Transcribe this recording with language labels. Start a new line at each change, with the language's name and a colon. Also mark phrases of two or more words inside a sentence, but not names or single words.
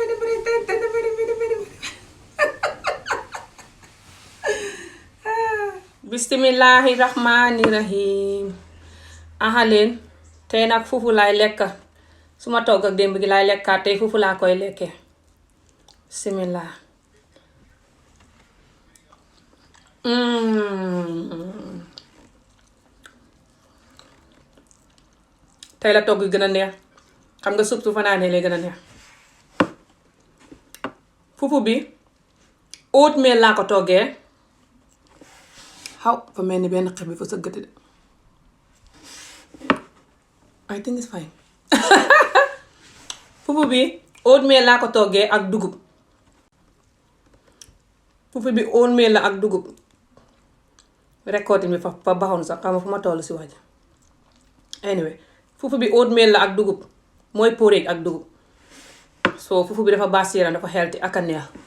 Arabic: بسم الله الرحمن الرحيم
Wolof: ahaleen tey nag fufu laay lekka su ma togg ak démb gi laay lekkaat tey fufu laa koy lekkee bismillah tey la togg gën a neex xam nga supp su fanaanee lay gën a neex fufu bi oatmeal laa ko toggee xaw fa mel ni benn xef bi fa sëggati de
English: I think it's fine
Wolof: fufu bi oatmeal laa ko toggee ak dugub fufu bi oatmeal la ak dugub récolte bi fa baxoon sax xam nga fu ma toll si waaj anyway fufu bi oatmeal la ak dugub mooy porridge ak dugub so fufu bi dafa baax si yaram dafa healthy ak a neex